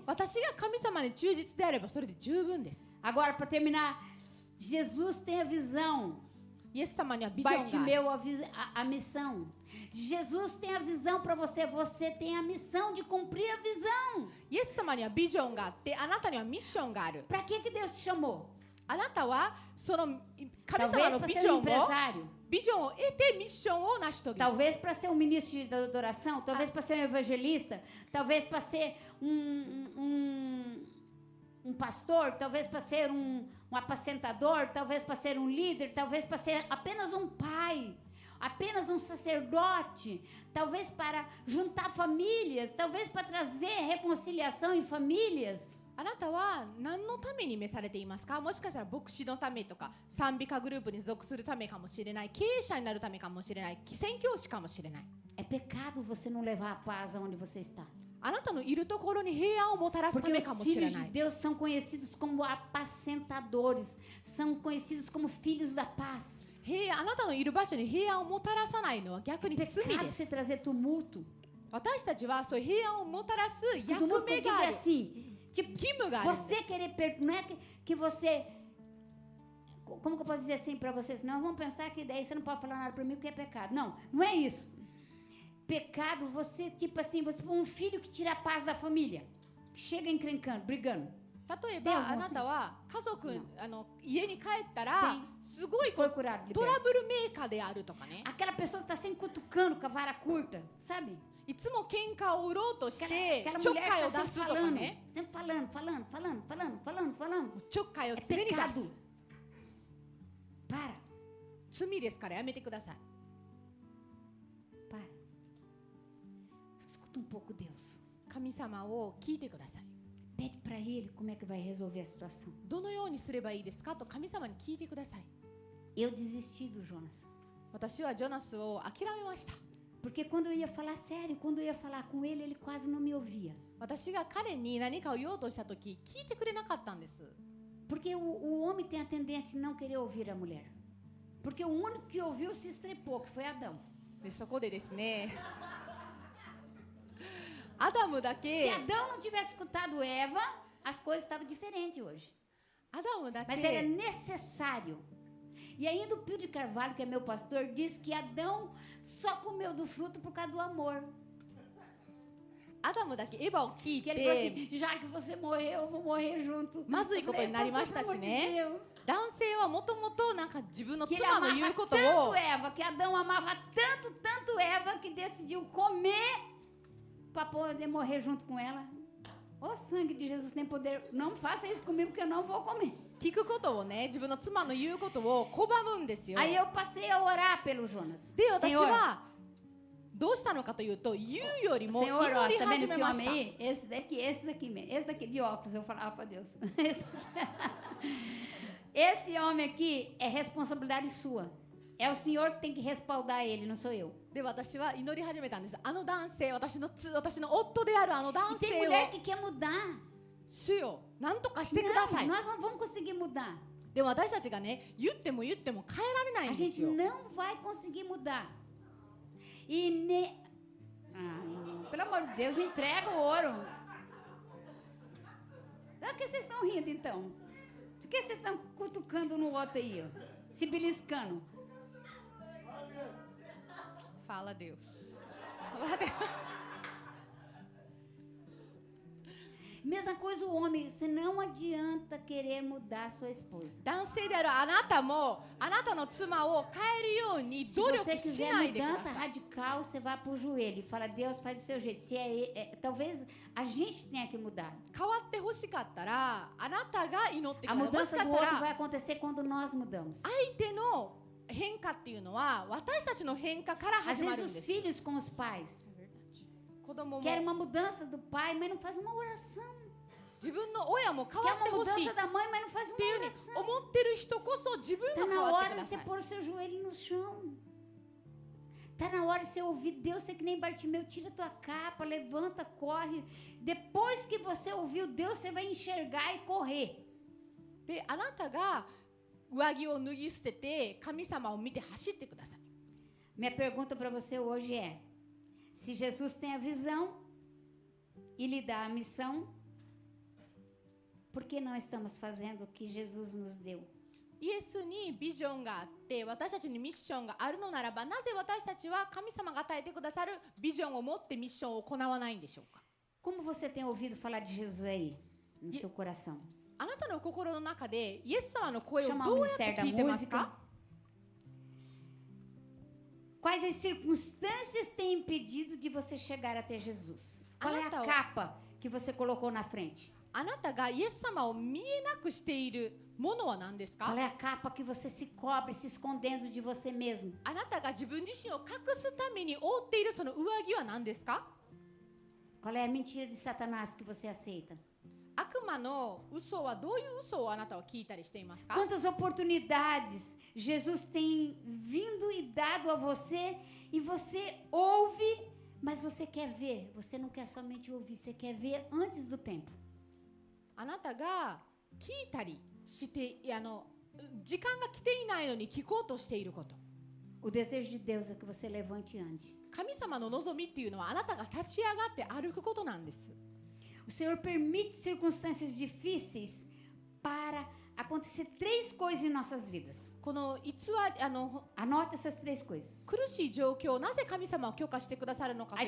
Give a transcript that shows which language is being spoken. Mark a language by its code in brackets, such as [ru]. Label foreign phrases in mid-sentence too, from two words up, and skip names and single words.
[ja] 私が神様に忠実であればそれで十分です。 [pt] Agora, para terminar, Jesus tem a visão, [ja] イエス様にはビジョンがある。 [pt] Bartimeu a missão. Jesus tem a visão para você, você tem a missão de cumprir a visão. [ja] イエス様にはビジョンがあってあなたにはミッションがある。 [pt] Para que Deus te chamou? [ja] あなたはその神様 [pt] Talvez [ja] の [pt] para [ja] ビ [pt] ser [ja] ジョ [pt] um [ja] ンを [pt] empresário, [ja] ビジョンを得てミッションを成し遂げる。 [pt] talvez para ser um ministro de adoração, talvez para ser um evangelista, talvez para ser um pastor, talvez para ser um apacentador, talvez para ser um líder, talvez para ser apenas um pai, apenas um sacerdote, talvez para juntar famílias, talvez para trazer reconciliação em famílias. [ja] あなたは何のために召されていますか？もしかしたら牧師のためとか賛美歌グループに属するためかもしれない、経営者になるためかもしれない、宣教師かもしれない。 [pt] É pecado você não levar a paz aonde você está. [ja] あなたのいるところに平安をもたらすた [pt] Porque [ja] め [pt] os [ja] かもしれ [pt] filhos [ja] な [pt] de [ja] い。 [pt] Deus são conhecidos como apacentadores, são conhecidos como filhos da paz. [ja] あなたのいる場所に平安をもたらさないのは逆に罪 [pt] Pecado [ja] で [pt] você [ja] す。 [pt] trazer tumulto. [ja] 私たちはそういう平安をもたらす役 [pt] Tumulto que [ja] 目 [pt] eu digo [ja] があ [pt] é [ja] る。 [pt] assim, tipo, [ja] 義務があるんで [pt] você [ja] す。 [pt] querer, não é que você, como que eu posso dizer assim para vocês? Não, vamos pensar que daí você não pode falar nada para mim porque é pecado. Não, não é isso. Pecado, você, tipo assim, você um filho que tira a paz da família, que chega encrencando, brigando. [ja] 例えでもばあなたは家族家に帰ったらすごい [pt] Foi curado, [ja] ト [pt] liberto. [ja] ラブルメーカーであるとかね。 [pt] Aquela pessoa que está sempre cutucando com a vara curta, sabe? [ja] いつも喧嘩を売ろうとして [pt] Aquela [ja] ちょっ [pt] mulher [ja] かい [pt] que [ja] を [pt] está [ja] 出 [pt] sempre [ja] すとか [pt] falando, [ja] ね。 [pt] sempre falando. [ja] ちょっかいを [pt] É [ja] 常に出 [pt] pecado. [ja] す。 [pt] Para, [ja] 罪ですからやめてください。 [pt] para. Escuta um pouco Deus. [ja] 神様を聞いてください。 [pt] Pede para Ele como é que vai resolver a situação. [ja] どのようにすればいいですかと神様に聞いてください。 [pt] Eu desisti do Jonas. [ja] 私はジョナスを諦めました。 [pt] Porque quando eu ia falar sério, quando eu ia falar com ele, ele quase não me ouvia. 私が彼に何かを言おうとしたとき聞いてくれなかったんです。 Porque o homem tem a tendência de não querer ouvir a mulher. Porque o único que ouviu se estrepou, que foi Adão. [ja] でそこでですねアダムだ [pt] Se [ja] け [pt] Adão não tivesse escutado Eva, as coisas estavam diferentes hoje. [ja] アダムだ [pt] Mas era [ja] け [pt] necessário. E ainda o Pio de Carvalho, que é meu pastor, diz que Adão só comeu do fruto por causa do amor. [ja] アダムだけエヴァを聞い [pt] Que ele falou [ja] て [pt] assim, já que você morreu, eu vou morrer junto. [ja] まずいことになりましたしね。男性はもともとなんか自分の [pt] Que ele [ja] 妻の [pt] amava [ja] 言うこと [pt] tanto [ja] を [pt] Eva, que Adão amava tanto Eva, que decidiu comer para poder morrer junto com ela. O sangue de Jesus tem poder. Não faça isso comigo, que eu não vou comer. [ja] 聞くことをね自分の妻の言うことを拒むんですよ。 [pt] Aí eu passei a orar pelo Jonas. [ja] で私 [pt] Senhor, [ja] はどうしたのかというと言うよりも祈 [pt] Senhor, ó, [ja] り [pt] tá vendo [ja] 始め [pt] esse [ja] まし [pt] homem [ja] た。 [pt] aí? Esse daqui mesmo. Esse daqui de óculos, eu falava para Deus. Esse homem aqui é responsabilidade sua. É o Senhor que tem que respaldar ele, não sou eu. [ja] で私は祈り始めたんです。あの男性、私の夫であるあの [pt] E [ja] 男 [pt] tem [ja] 性を [pt] mulher que quer mudar. [ja] 主よ何とかしてくだ [pt] Não, [ja] さい。 [pt] nós não vamos conseguir mudar. [ja] でも私たちがね言っても変えられない [pt] A [ja] んです [pt] gente [ja] よ。 [pt] não vai conseguir mudar. Pelo amor de Deus, entrega o ouro. Por que vocês estão rindo, então? Por que vocês estão cutucando no outro aí, ó? Se beliscando? Fala Deus. Fala Deus. Mesma coisa o homem, você não adianta querer mudar a sua esposa. [ja] 男性であるあなたもあなたの妻を変えるように [pt] Se [ja] 努力 [pt] você [ja] し [pt] quiser [ja] ないでくだ [pt] mudança [ja] さい。 [pt] radical, você vai pro joelho e fala, Deus, faz do seu jeito. Talvez a gente tenha que mudar. [ja] 変わってほしかったらあなたが祈ってく [pt] A [ja] ださい。もし [pt] mudança [ja] か [pt] do [ja] した [pt] outro [ja] ら [pt] vai acontecer quando nós mudamos. [ja] 相手の変化っていうのは私たちの変化から [pt] Às [ja] 始まるん [pt] vezes [ja] で [pt] os [ja] す。 [pt] filhos com os pais [ja] 子供も [pt] querem uma mudança do pai, mas não faz uma oração. [ja] 自分の親も変 [pt] Quer [ja] わって [pt] uma [ja] ほしい [pt] mudança [ja] っ [pt] da mãe, mas não faz [ja] ていう [pt] uma [ja] ふうに [pt] oração. [ja] 思ってる人こそ自分 [pt] Tá [ja] が変 [pt] na [ja] わって [pt] hora [ja] く [pt] de [ja] ださ [pt] você [ja] い。 [pt] pôr o seu joelho no chão. Tá na hora de você ouvir Deus, você que nem Bartimeu, tira tua capa, levanta, corre. Depois que você ouviu Deus, você vai enxergar e correr. [ja] であなたが上着を脱ぎ捨てて神様を見て走ってください。 [pt] Minha pergunta para você hoje é: se Jesus tem a visão e lhe dá a missão, por que não estamos fazendo o que Jesus nos deu? [ja] イエスにビジョンがあって私たちにミッションがあるのならばなぜ私たちは神様が与えてくださるビジョンを持ってミッションを行わないんでしょうか。 [pt] Como você tem ouvido falar de Jesus aí, no seu coração? [ja] あなたの心の中でイエス様の声を [pt] Chamar [ja] ど [pt] o [ja] うやって [pt] Ministério da [ja] 聞いてます [pt] Música. [ja] か？ [pt] Quais as circunstâncias têm impedido de você chegar até Jesus? Qual é a [ja] Anata, [pt] capa que você colocou na frente? [ja] あなたがイエス様を見えなくしているものは何ですか？ [pt] Qual é a capa que você se cobre, se escondendo de você mesmo? [ja] あなたが自分自身を隠すために覆っているその上着は何ですか？ [pt] Qual é a mentira de Satanás que você aceita? [ja] 悪魔の嘘はどういう嘘をあなたは聞いたりしていますか？ [pt] Quantas oportunidades Jesus tem vindo e dado a você e você ouve, mas você quer ver. Você não quer somente ouvir, você quer ver antes do tempo. [ja] あなたが聞いたりして時間が来ていないのに聞こうとしていること。 [pt] O desejo de Deus é que você levante e ande. [ja] 神様の望みっていうのはあなたが立ち上がって歩くことなんです。 [pt] O Senhor permite circunstâncias difíceis para acontecer 3 coisas em nossas vidas. [ja] この偽り [pt] Anota essas 3 coisas. [ja] 苦しい状況をなぜ神様は許可してくださるのかと